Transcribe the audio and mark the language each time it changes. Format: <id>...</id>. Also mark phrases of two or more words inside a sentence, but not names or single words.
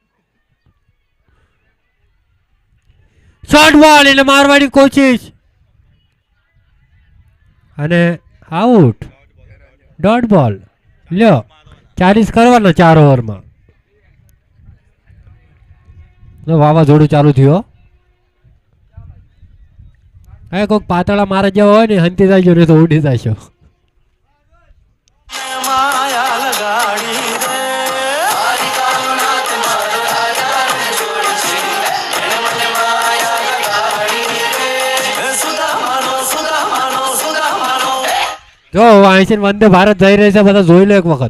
<gu>શોર્ટ બોલ એટલે મારવાની કોશિશ અને આઉટ. ડોટ બોલ. લ્યો 40 કરવાના 4 ઓવરમાં. વાવાઝોડું ચાલુ થયું. હવે કોઈક પાતળા મારા જેવા હોય ને હંતી જાય ને તો ઉડી જશો. માયા લગાડી રે હરિ કાલનાથ મારો રાજા ને છોડ છે એને મને માયા લગાડી રે સુધા માનો જો અહીંથી વંદે ભારત જઈ રહી છે. બધા જોઈ લો એક વખત.</gu>